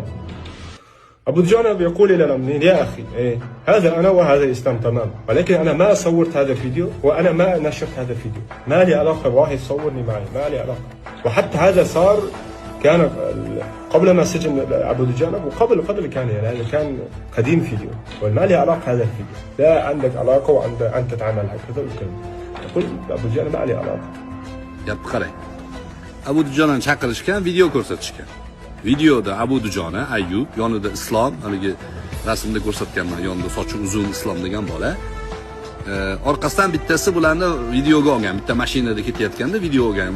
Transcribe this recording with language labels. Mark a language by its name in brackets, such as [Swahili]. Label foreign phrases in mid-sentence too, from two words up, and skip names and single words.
[Arabic] أبو دجانة بيقول إلى الأمنيين يا أخي إيه هذا أنا وهذا إسلام تمام، ولكن أنا ما صورت هذا الفيديو وأنا ما نشرت هذا الفيديو، ما لي علاقة واحد صورني معي، ما لي علاقة. وحتى هذا صار كان قبل ما سجن أبو دجانة وقبل كان يعني كان قديم فيديو، وما لي علاقة هذا الفيديو، لا عندك علاقة وأنت تتعامل هكذا وكذا. يقول أبو دجانة ما لي علاقة. [Uzbek] Gap qarang. Abu Dujonani chaqirishgan, video ko'rsatishgan. Videoda Abu Dujona, Ayyub, yonida Islom, haligi rasmda ko'rsatganman, yonida sochi uzun Islom degan bola. Orqasidan bittasi bularni videoga olgan, bitta mashinada ketayotganda video olgan.